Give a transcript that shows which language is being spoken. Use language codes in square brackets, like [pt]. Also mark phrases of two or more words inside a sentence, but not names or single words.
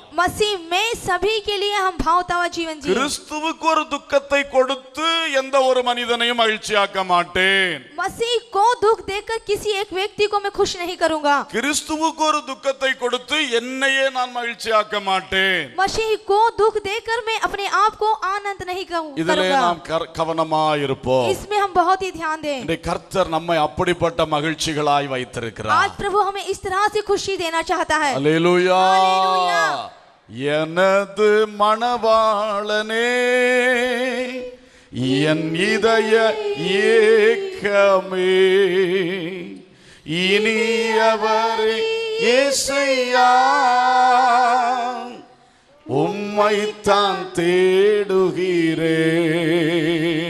[hi] मसीह में सभी के लिए हम भावता हुआ जीवन जिए। [ta] கிறிஸ்துவுக்கு ஒரு துக்கத்தை கொடுத்து எந்த ஒரு மனிதனையும் மகிழ்ச்சியாக்க மாட்டேன். [hi] मसीह को दुख देकर किसी एक व्यक्ति को मैं खुश नहीं करूंगा। [ta] கிறிஸ்துவுக்கு ஒரு துக்கத்தை கொடுத்து என்னையே நான் மகிழ்ச்சியாக்க மாட்டேன். [hi] मसीह को दुख देकर मैं अपने आप को आनंद नहीं [ta] இதிலே [hi] करूंगा। [ta] நாம் கவனமா இருப்போம். [hi] इसमें हम बहुत ही ध्यान दें। [ta] இந்த கர்த்தர் நம்மை அப்படிப்பட்ட மகிழ்ச்சிகளாய் வைத்திருக்கிறார். [hi] आज प्रभु हमें इस तरह से खुशी देना चाहता है। [ta] அல்லேலூயா. அல்லேலூயா. எனது மணவாளனே, என் இதய ஏக்கமே, இனியவரே இயேசையா, உம்மைத்தான் தேடுகிறேன்.